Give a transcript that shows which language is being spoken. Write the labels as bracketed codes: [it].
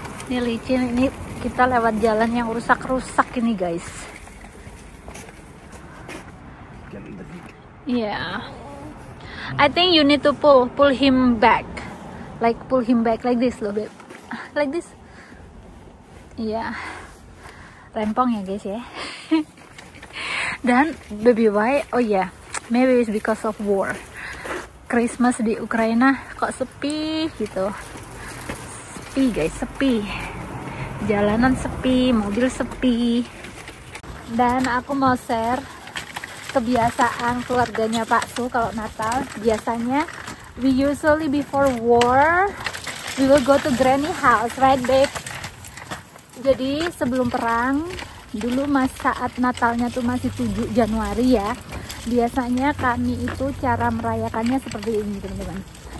[id] Ini licin, ini kita lewat jalan yang rusak-rusak ini guys. [en] Yeah, I think you need to pull him back, like this loh babe, like this. [id] Iya, rempong ya guys ya. Dan [en] baby why? Oh ya, maybe it's because of war. [id] Christmas di Ukraina kok sepi gitu. Sepi guys, sepi. Jalanan sepi, mobil sepi. Dan aku mau share kebiasaan keluarganya Pak Su kalau Natal. Biasanya [en] we usually before war we will go to granny house, right babe? [id] Jadi sebelum perang dulu, saat Natalnya tuh masih 7 Januari ya, biasanya kami itu cara merayakannya seperti ini teman-teman.